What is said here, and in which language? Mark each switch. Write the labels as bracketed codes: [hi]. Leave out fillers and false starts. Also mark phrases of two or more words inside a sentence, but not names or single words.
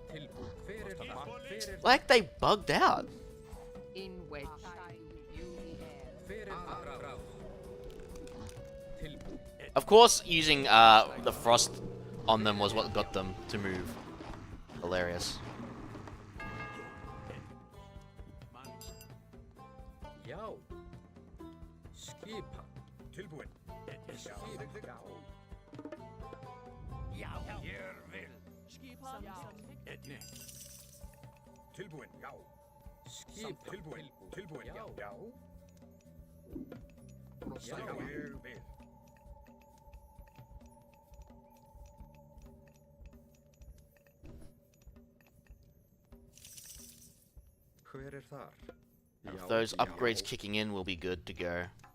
[en] Like they bugged out. Of course, using the frost on them was what got them to move. Hilarious. Yo. [is] Skip. Tilbúin. Tilbúin. Já. Skip. Tilbúin. Tilbúin. Já. Já. Ég vil. Hver þar? [en] If those upgrades kicking in, will be good to go.